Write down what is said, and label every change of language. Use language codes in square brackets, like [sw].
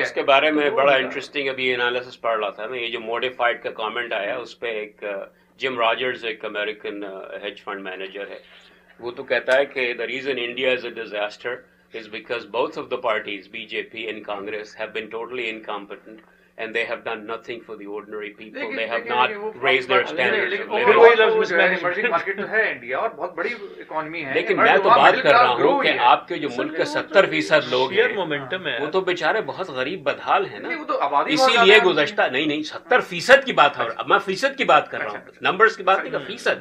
[ur] اس کے بارے میں بڑا انٹرسٹنگ ابھی انالیسس پڑھ رہا تھا میں، یہ جو موڈیفائڈ کا کامنٹ آیا اس پہ ایک جم راجرز ایک امریکن ہیج فنڈ مینیجر ہے، وہ تو کہتا ہے کہ [en] the reason India is a disaster is because both of the parties BJP and Congress have been totally incompetent and they have done nothing for the ordinary people. They have not raised their standards of living. [ur] Emerging market تو ہے India اور بہت بڑی economy ہے، لیکن میں تو بات کر رہا ہوں کہ آپ کے جو ملک کے 70% لوگ ہیں مومنٹم ہے وہ تو بیچارے بہت غریب بدحال ہیں نا. اسی لیے گزشتہ نہیں 70% کی بات ہے، اب میں فیصد کی بات کر رہا ہوں، نمبرز کی بات نہیں، فیصد.